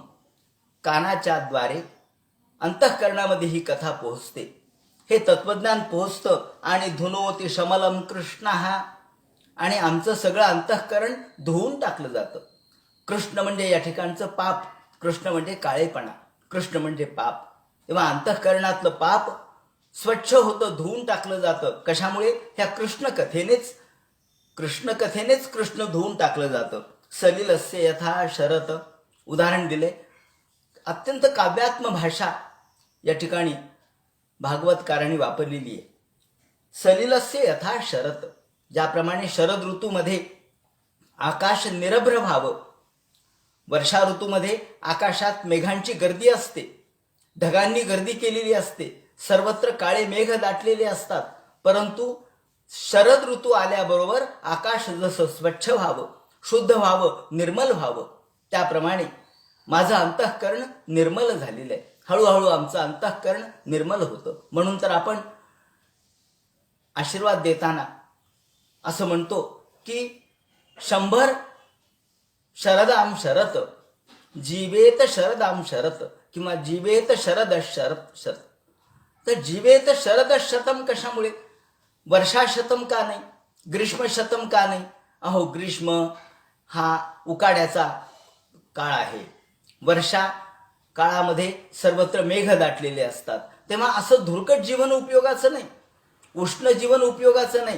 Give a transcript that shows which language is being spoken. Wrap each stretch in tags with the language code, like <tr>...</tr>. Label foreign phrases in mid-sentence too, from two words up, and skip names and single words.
<mr>कानाच्या द्वारे अंतःकरणामध्ये ही कथा पोहोचते, हे तत्वज्ञान पोहोचतं आणि</mr> <sa>धुनोती शमलम कृष्ण</sa> <mr>हा, आणि आमचं सगळं अंतःकरण धुवून टाकलं जातं. कृष्ण म्हणजे या ठिकाणचं पाप, कृष्ण म्हणजे काळेपणा, कृष्ण म्हणजे पाप. तेव्हा अंतःकरणातलं पाप स्वच्छ होतं, धुवून टाकलं जातं. कशामुळे? ह्या कृष्णकथेनेच कृष्ण धुवून टाकलं जातं.</mr> <sa>सलिलस्य यथा शरत</sa> <mr>उदाहरण दिले. अत्यंत काव्यात्म भाषा या ठिकाणी भागवतकारांनी वापरलेली आहे.</mr> <sa>सलिलस्य यथा शरत.</sa> <mr>ज्याप्रमाणे शरद ऋतूमध्ये आकाश निरभ्र व्हावं, वर्षा ऋतूमध्ये आकाशात मेघांची गर्दी असते, ढगांनी गर्दी केलेली असते, सर्वत्र काळे मेघ दाटलेले असतात, परंतु शरद ऋतू आल्याबरोबर आकाश जसं स्वच्छ व्हावं, शुद्ध व्हावं, निर्मल व्हावं, त्याप्रमाणे माझं अंतःकरण निर्मल झालेलं आहे. हळूहळू आमचं अंतःकरण निर्मल होतं. म्हणून तर आपण आशीर्वाद देताना असं म्हणतो की</mr> <sa>100 शरदाम शरत जीवेत शरदाम शरत, किंवा जीवेत शरद शरत शरत. तर जीवेत शरद शतम कशामुळे?</sa> <mr>वर्षाशतम का नाही, ग्रीष्म शतम का नाही? अहो, ग्रीष्म हा उकाड्याचा काळ आहे. वर्षा काळामध्ये सर्वत्र मेघ दाटलेले असतात. तेव्हा असं धुरकट जीवन उपयोगाचं नाही, उष्ण जीवन उपयोगाचं नाही.</mr>